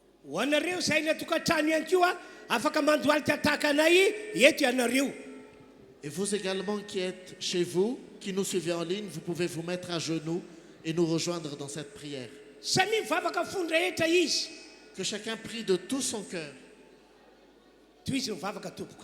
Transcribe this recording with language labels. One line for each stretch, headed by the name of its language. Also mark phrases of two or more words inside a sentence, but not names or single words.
Malagasy: ho anareo zay ny tokantrano ihany koa afaka mandoalika tahaka anay eto ianareo.
French: Et vous également qui êtes chez vous, qui nous suivez en ligne, vous pouvez vous mettre à genoux et nous rejoindre dans cette prière.
Malagasy: Samy mivavaka fony rehetra izy.
French: Que chacun prie de tout son cœur.
Malagasy: Toy izy mivavaka tompoko.